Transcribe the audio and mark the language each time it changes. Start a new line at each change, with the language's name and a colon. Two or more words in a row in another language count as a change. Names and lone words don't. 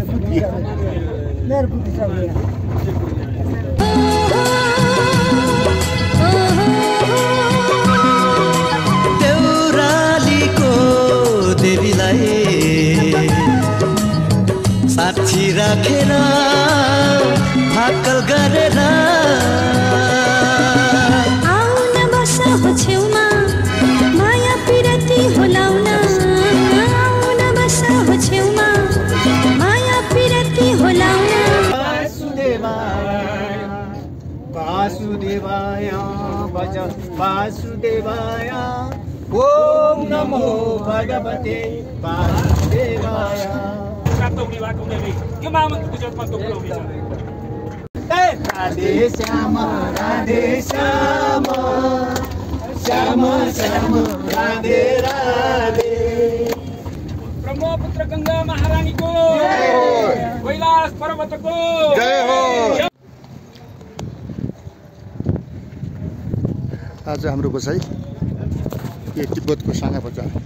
Nepali: देउरालीको देवीलाई साक्षी राखेर भाकल गरेर आउन बस हो छेउमा माया पिरती होलाउन आउन बस हो छेउमा माया पिरती होलाउन
Sanskrit: वासुदेवाय भज वासुदेवाय ओम नमो भगवते वासुदेवाय
Nepali: प्राप्त हुने भएको हुने यो महामन्त्रको जपमा तोक्नु छ राधे श्याम श्याम श्याम श्याम राधे राधे ब्रह्मपुत्र गङ्गा महारानीको कैलाश पर्वतको जय हो आज हाम्रो बसाइ यो तिब्बतको सागा बजार